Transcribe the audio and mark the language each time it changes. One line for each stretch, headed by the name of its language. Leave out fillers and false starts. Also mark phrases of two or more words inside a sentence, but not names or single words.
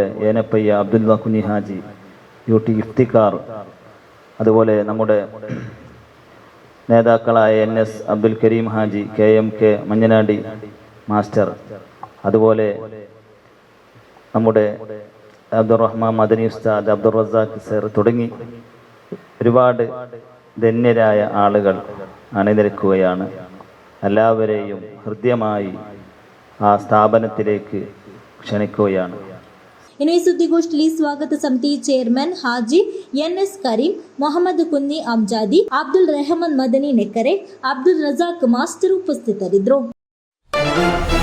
Malayalam: ഏനപ്പയ്യ അബ്ദുല്ല കുഞ്ഞി ഹാജി, UT ഇഫ്തിഖാർ, അതുപോലെ നമ്മുടെ നേതാക്കളായ NS അബ്ദുൽ കരീം ഹാജി, KMK മഞ്ഞനാടി മാസ്റ്റർ, അതുപോലെ നമ്മുടെ അബ്ദുറഹ്മാൻ മദനി ഉസ്താദ്, അബ്ദുൾ റസാഖ് സർ തുടങ്ങി ഒരുപാട് ധന്യരായ ആളുകൾ അണിനിരക്കുകയാണ്. എല്ലാവരെയും ഹൃദ്യമായി ആ സ്ഥാപനത്തിലേക്ക് ക്ഷണിക്കുകയാണ്.
Kannada: ಇನ್ನು ಈ ಸುದ್ದಿಗೋಷ್ಠಿಯಲ್ಲಿ ಸ್ವಾಗತ ಸಮಿತಿ ಚೇರ್ಮನ್ ಹಾಜಿ NS ಕರೀಂ, ಮೊಹಮ್ಮದ್ ಕುನ್ನಿ ಅಮ್ಜಾದಿ, ಅಬ್ದುಲ್ ರೆಹಮಾನ್ ಮದನಿ ನೆಕ್ಕರೆ, ಅಬ್ದುಲ್ ರಜಾಕ್ ಮಾಸ್ತರ್ ಉಪಸ್ಥಿತರಿದ್ದರು.